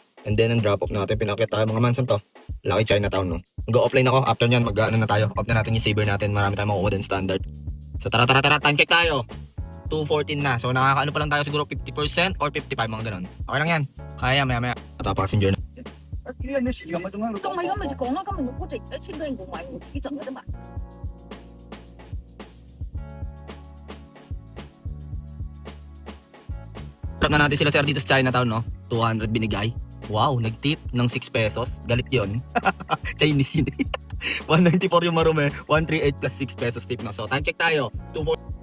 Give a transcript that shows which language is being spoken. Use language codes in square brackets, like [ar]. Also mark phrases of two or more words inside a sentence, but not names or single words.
[tl] And then, ang drop off natin, pinakit tayo mga man, saan to? Lucky Chinatown, no? Mag-offline ako, after nyan, mag-ano na tayo. Off na natin yung saver natin, marami tayong makukuha din standard. So tara, time check tayo. 2:14 na, so nakakaano pa lang tayo siguro 50% or 55, mga ganun. Okay lang yan, kaya maya. Ata passenger na. [zh] 干嘛要么就讲了，根本就不值，而且对我买我自己整的嘛。 [tl] Trap na natin sila sir dito sa Chinatown, no? 200 binigay. Wow, nag-tip ng 6 pesos. Galit yon. Chinese yun. 194 yung marume. 138 plus 6 pesos tip na. So, time check tayo. 240.